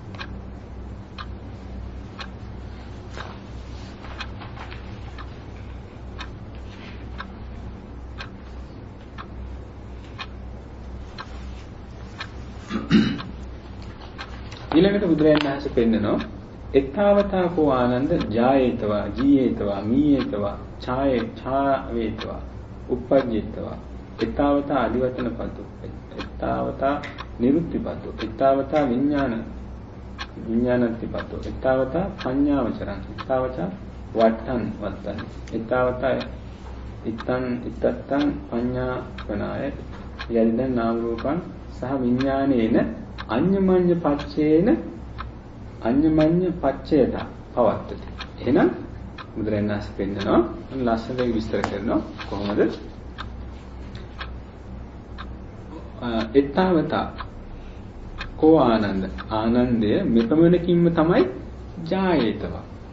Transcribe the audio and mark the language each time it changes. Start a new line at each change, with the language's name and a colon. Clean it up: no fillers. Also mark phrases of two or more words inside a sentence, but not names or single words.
Sinhala: ඊළඟට බුදුරජාණන් වහන්සේ පෙන්නනවා
Pali: එත්තාවතා කෝ ආනන්ද ජායේතවා ජීයේතවා මීයේතවා ඡාවේතවා uppajjේතවා එත්තාවතා අදිවචන පදු එත්තාවතා නිරුක්තිපදු එත්තාවතා විඥානත්තිපදු එත්තාවතා පඤ්ඤාවචරං එත්තාවතා වට්ටං වත්තං එත්තාවතා ඉත්තත්තං පඤ්ඤාපනාය යදිදන් නාම රූපං සහ විඥානේන අඤ්ඤමඤ්ඤ පච්චේන අඤ්ඤමඤ්ඤ පච්චයට පවත්තති.
Sinhala: එහෙනම් බුදුරජාණන් වහන්සේ පෙන්නනවා ලස්සනට විස්තර කරනවා කොහොමද?
Pali: එත්තාවත කෝ ආනන්ද
Sinhala: ආනන්දය මෙපමණකින්ම තමයි
Pali: ජායේතවා.